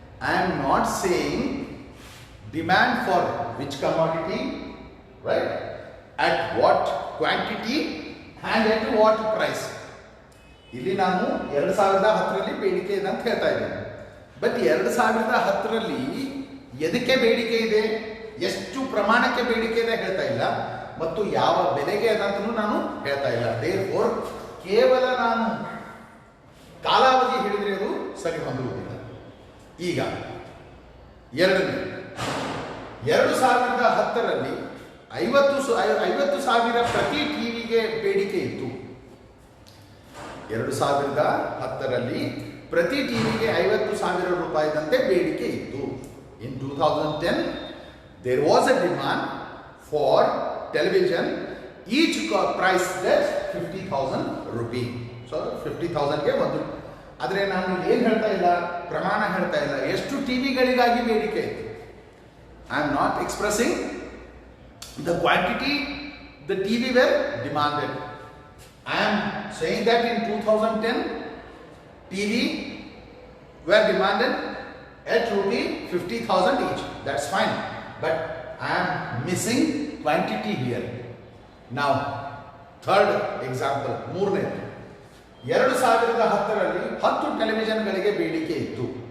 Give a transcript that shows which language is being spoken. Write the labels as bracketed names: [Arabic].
[English] I am not saying demand for which commodity, right? At what quantity and at what price. [Kannada] ಇಲ್ಲಿ ನಾನು 2010ರಲ್ಲಿ ಬೇಡಿಕೆ ಇದೆ ಅಂತ ಹೇಳ್ತಾ ಇದ್ದೀನಿ. ಬಟ್ 2010ರಲ್ಲಿ ಎದಕ್ಕೆ ಬೇಡಿಕೆ ಇದೆ, ಎಷ್ಟು ಪ್ರಮಾಣಕ್ಕೆ ಬೇಡಿಕೆ ಇದೆ ಹೇಳ್ತಾ ಇಲ್ಲ, ಮತ್ತು ಯಾವ ಬೆಲೆಗೆ ಅದಂತೂ ನಾನು ಹೇಳ್ತಾ ಇಲ್ಲ. ದೇರ್ಫೋರ್ ಕೇವಲ ನಾನು ಕಾಲಾವಧಿ ಹೇಳಿದರೆ ಅದು ಸರಿ ಹೊಂದುವುದಿಲ್ಲ. ಈಗ ಎರಡನೇ, 2010ರಲ್ಲಿ 50,000 ಪ್ರತಿ ಟಿವಿಗೆ ಬೇಡಿಕೆ ಇತ್ತು. 2010ರಲ್ಲಿ ಪ್ರತಿ ಟಿವಿಗೆ 50,000 ರೂಪಾಯಿದಂತೆ ಬೇಡಿಕೆ ಇತ್ತು. [English] In 2010 there was a demand for television, each price that 50,000 rupee. [Kannada] So 50,000ಗೆ ಒಂದು. ಆದರೆ ನಾನು ಏನು ಹೇಳ್ತಾ ಇಲ್ಲ, ಪ್ರಮಾಣ ಹೇಳ್ತಾ ಇಲ್ಲ, ಎಷ್ಟು ಟಿವಿಗಳಿಗಾಗಿ ಬೇಡಿಕೆ ಇತ್ತು. [English] I am not expressing the quantity the TV were demanded. I am saying that in 2010 TV were demanded at rupee 50,000 each. That's fine. But I am missing quantity here. Now, third example, [Kannada] ಮೂರನೇ, 2010ರಲ್ಲಿ 10 ಟೆಲಿವಿಷನ್ಗಳಿಗೆ ಬೇಡಿಕೆ ಇತ್ತು.